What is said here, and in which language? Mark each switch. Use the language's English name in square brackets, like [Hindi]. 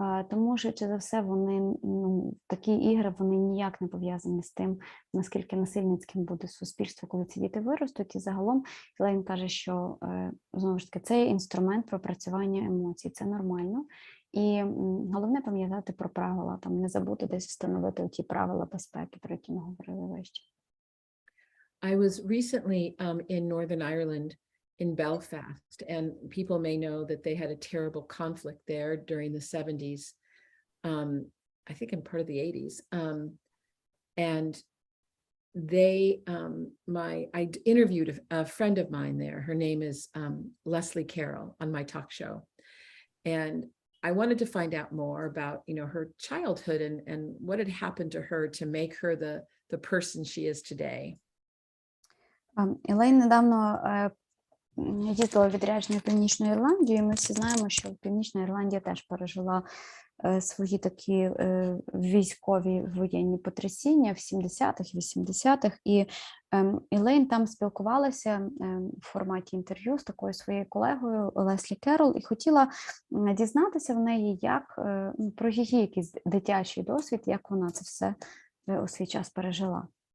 [Ukrainian] Тому що, чи за все, вони, такі ігри, вони ніяк не пов'язані з тим, наскільки насильницьким буде суспільство, коли ці діти виростуть. І загалом Ілейн каже, що, знову ж таки, це є інструмент пропрацювання емоцій, це нормально. І головне пам'ятати про правила, там не забути десь встановити ті правила безпеки, про які ми говорили вище. [English] I was recently in Northern Ireland in Belfast, and people may know that they had a terrible conflict there during the 70s, I think in part of the 80s. And they, I interviewed a friend of mine there. Her name is Leslie Carroll on my talk show. And I wanted to find out more about, her childhood and what had happened to her to make her the person she is today. [Ukrainian] Ілейн недавно їздила в відрядження в Північну Ірландію, і ми всі знаємо, що Північна Ірландія теж пережила свої такі військові воєнні потрясіння в 70-х, 80-х, і Ілейн там спілкувалася в форматі інтерв'ю з такою своєю колегою Леслі Керол і хотіла дізнатися в неї, як про її якийсь дитячий досвід, як вона це все у свій час пережила.